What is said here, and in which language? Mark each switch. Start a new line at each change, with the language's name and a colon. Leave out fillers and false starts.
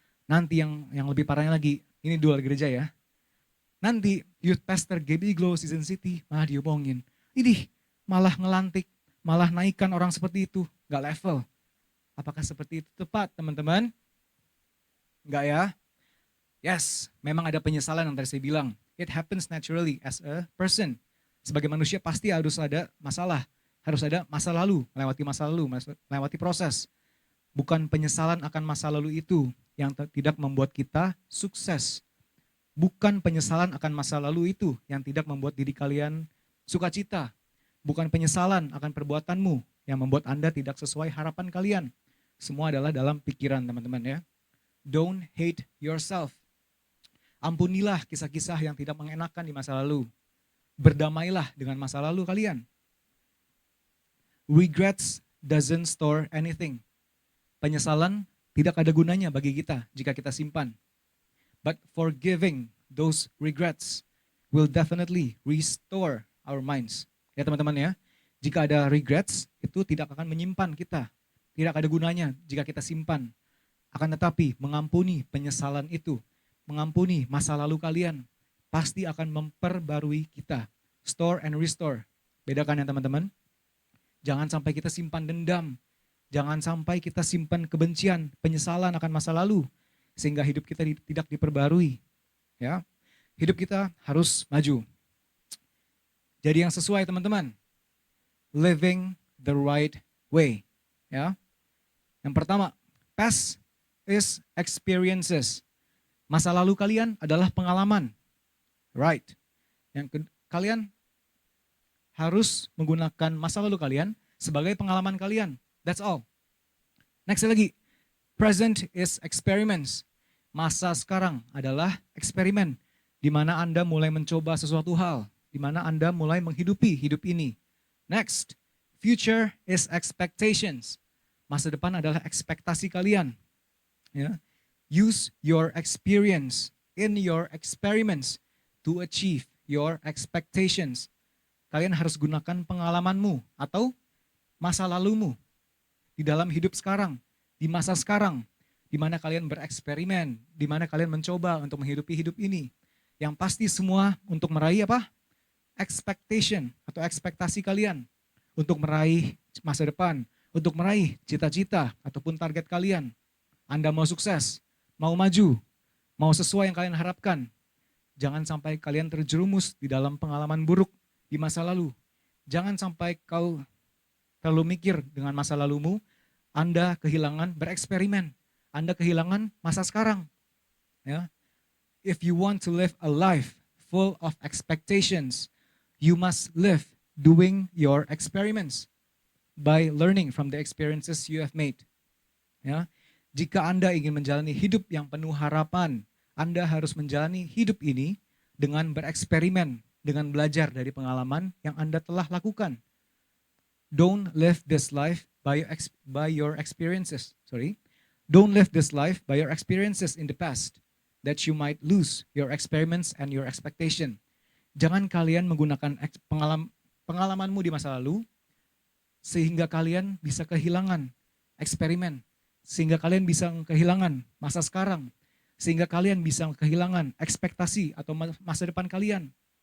Indonesian: Nanti yang lebih parahnya lagi, ini dua gereja ya. Nanti youth pastor GBI Glow Season City malah diomongin. Ini malah ngelantik, malah naikkan orang seperti itu, gak level. Apakah seperti itu tepat teman-teman? Enggak ya? Yes, memang ada penyesalan yang tadi saya bilang.
English: It happens naturally as a person.
Indonesian: Sebagai manusia pasti harus ada masalah. Harus ada masa lalu, melewati proses. Bukan penyesalan akan masa lalu itu yang tidak membuat kita sukses. Bukan penyesalan akan masa lalu itu yang tidak membuat diri kalian sukacita. Bukan penyesalan akan perbuatanmu yang membuat Anda tidak sesuai harapan kalian. Semua adalah dalam pikiran teman-teman ya.
English: Don't hate yourself.
Indonesian: Ampunilah kisah-kisah yang tidak mengenakan di masa lalu. Berdamailah dengan masa lalu kalian.
English: Regrets doesn't store anything.
Indonesian: Penyesalan tidak ada gunanya bagi kita jika kita simpan.
English: But forgiving those regrets will definitely restore our minds.
Indonesian: Ya teman-teman ya, jika ada regrets itu tidak akan menyimpan kita. Tidak ada gunanya jika kita simpan. Akan tetapi mengampuni penyesalan itu, mengampuni masa lalu kalian, pasti akan memperbarui kita.
English: Store and restore.
Indonesian: Bedakan ya teman-teman. Jangan sampai kita simpan dendam. Jangan sampai kita simpan kebencian, penyesalan akan masa lalu. Sehingga hidup kita tidak diperbarui. Ya, hidup kita harus maju. Jadi yang sesuai teman-teman.
English: Living the right way. Ya. Yang pertama, past is experiences.
Indonesian: Masa lalu kalian adalah pengalaman. Right. Kalian harus menggunakan masa lalu kalian sebagai pengalaman kalian. That's all. Next lagi.
English: Present is experiments.
Indonesian: Masa sekarang adalah eksperimen. Di mana Anda mulai mencoba sesuatu hal. Di mana Anda mulai menghidupi hidup ini.
English: Next. Future is expectations.
Indonesian: Masa depan adalah ekspektasi kalian. Ya.
English: Use your experience in your experiments to achieve your expectations.
Indonesian: Kalian harus gunakan pengalamanmu atau masa lalumu di dalam hidup sekarang, di masa sekarang, di mana kalian bereksperimen, di mana kalian mencoba untuk menghidupi hidup ini. Yang pasti semua untuk meraih apa? Expectation atau ekspektasi kalian. Untuk meraih masa depan, untuk meraih cita-cita ataupun target kalian. Anda mau sukses, mau maju, mau sesuai yang kalian harapkan. Jangan sampai kalian terjerumus di dalam pengalaman buruk di masa lalu. Jangan sampai kau terlalu mikir dengan masa lalumu, Anda kehilangan bereksperimen. Anda kehilangan masa sekarang. Ya.
English: If you want to live a life full of expectations, you must live doing your experiments by learning from the experiences you have made.
Indonesian: Ya. Jika Anda ingin menjalani hidup yang penuh harapan, Anda harus menjalani hidup ini dengan bereksperimen, dengan belajar dari pengalaman yang Anda telah lakukan.
English: Don't live this life by your experiences. Don't live this life by your experiences in the past, that you might lose your experiments and your expectation.
Indonesian: Jangan kalian menggunakan pengalamanmu di masa lalu, sehingga kalian bisa kehilangan eksperimen, sehingga kalian bisa kehilangan masa sekarang, sehingga kalian bisa kehilangan ekspektasi atau masa depan kalian.